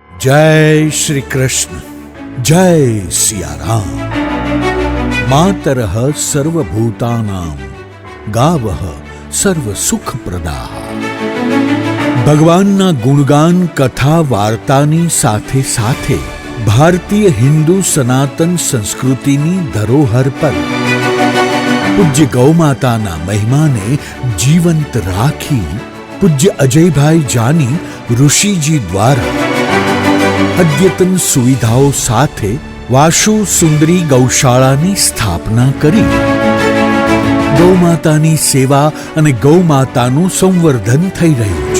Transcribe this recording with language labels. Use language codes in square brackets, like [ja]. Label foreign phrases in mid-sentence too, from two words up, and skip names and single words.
[hi] जय श्री कृष्ण, जय सियाराम। [sa] मातरः सर्वभूतानां गावः सर्व सुख प्रदाः। [gu] ભગવાનના ગુણગાન કથા વાર્તાની સાથે સાથે ભારતીય હિન્દુ સનાતન સંસ્કૃતિની ધરોહર પર પૂજ્ય ગૌમાતાના મહિમાને જીવંત રાખી પૂજ્ય અજયભાઈ જાની ઋષિજી દ્વારા અદ્યતન સુવિધાઓ સાથે વાશુ સુંદરી ગૌશાળાની સ્થાપના કરી ગૌમાતાની સેવા અને ગૌમાતાનું સંવર્ધન થઈ રહ્યું છે।